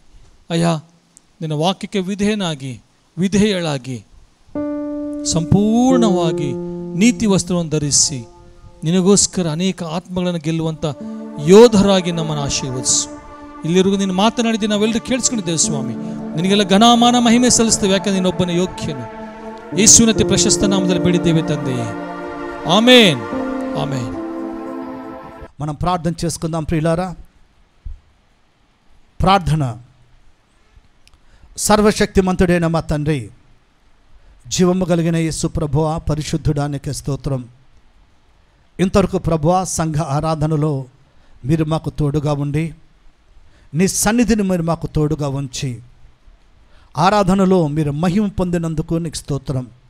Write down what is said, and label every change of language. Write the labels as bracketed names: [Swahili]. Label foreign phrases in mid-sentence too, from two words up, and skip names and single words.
[Kannada] ಅಯ್ಯ, ನಿನ್ನ ವಾಕ್ಯಕ್ಕೆ ವಿಧೇಯಳಾಗಿ ಸಂಪೂರ್ಣವಾಗಿ ನೀತಿ ವಸ್ತ್ರವನ್ನು ಧರಿಸಿ ನಿನಗೋಸ್ಕರ ಅನೇಕ ಆತ್ಮಗಳನ್ನು ಗೆಲ್ಲುವಂಥ ಯೋಧರಾಗಿ ನಮ್ಮನ್ನು ಆಶೀರ್ವದಿಸು. ಇಲ್ಲಿವರೆಗೂ ನೀನು ಮಾತನಾಡಿದ್ದು ನಾವೆಲ್ಲರೂ ಕೇಳಿಸ್ಕೊಂಡಿದ್ದೇವೆ ಸ್ವಾಮಿ. ನಿನಗೆಲ್ಲ ಘನಮಾನ ಮಹಿಮೆ ಸಲ್ಲಿಸ್ತೇವೆ, ಯಾಕಂದ್ರೆ ನೀನೊಬ್ಬನೇ ಯೋಗ್ಯನು. ಯೇಸುವಿನ ಪ್ರಶಸ್ತ ನಾಮದಲ್ಲಿ ಬೇಡಿದ್ದೇವೆ ತಂದೆಯೇ, ಆಮೇನ್, [Telugu] ఆమేన్. మనం ప్రార్థన చేసుకుందాం ప్రియులారా. ప్రార్థన. సర్వశక్తిమంతుడైన మా తండ్రి, జీవము కలిగిన యేసు ప్రభువా, పరిశుద్ధుడానికి స్తోత్రం. ఇంతవరకు ప్రభువా, సంఘ ఆరాధనలో మీరు మాకు తోడుగా ఉండి, నీ సన్నిధిని మీరు మాకు తోడుగా ఉంచి, ఆరాధనలో మీరు మహిమ పొందినందుకు నీకు స్తోత్రం.